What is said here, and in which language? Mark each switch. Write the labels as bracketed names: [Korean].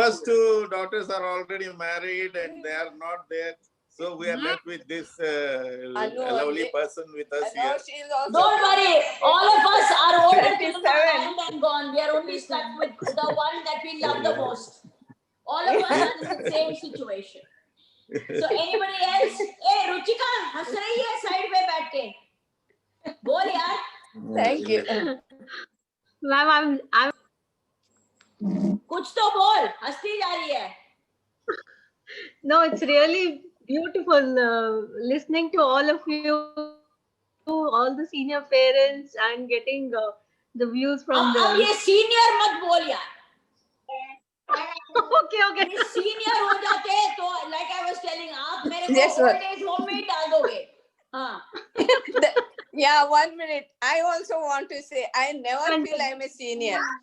[English] first two daughters are already married and they are not there. So we are left with this lovely person with us and now here. she is also. Don't worry, all of us are older children 27. are married and gone. We are only stuck with the one that we love the most. All of us are in the same situation. So anybody else? [Hindi] Hey, Ruchika, हंस रही है side पे बैठ के. बोल यार. [English] Thank you. Ma'am, I'm [Hindi] कुछ तो बोल. हंसती जा रही है. [English] no, it's really beautiful listening to all of you, all the senior parents, and getting the views from [Hindi] अब [English] them. [Hindi] ये senior मत बोल यार. [English] Okay. [Hindi] ये senior हो जाते तो [English] like I was telling [Hindi] आप मेरे को [English] Yes, sir. [Hindi] old age home में ही डाल दोगे. हाँ. [English] Yeah, 1 minute. I also want to say I never feel I'm a senior.